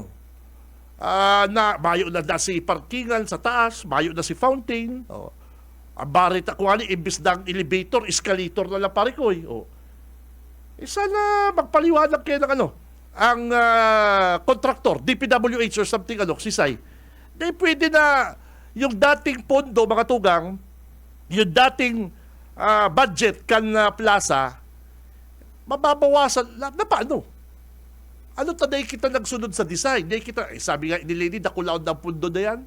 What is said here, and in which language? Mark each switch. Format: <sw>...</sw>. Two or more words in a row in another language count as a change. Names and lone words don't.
<bik>Mayo na si parkingan sa taas, mayo na si fountain. Ang barit ako imbis ng elevator, escalator na lang pare ko.</bik> <tl>Sana magpaliwanag kayo ng ang contractor, DPWH</tl> <en>or something,</en> <tl>si Dahil pwede na yung dating pondo, mga tugang, yung dating budget kan plaza, mababawasan na paano?</tl> <bik>Ano taday kita nagsunod sa design? Sabi nga ni Lady, nakulaon ng pondo na yan.</bik>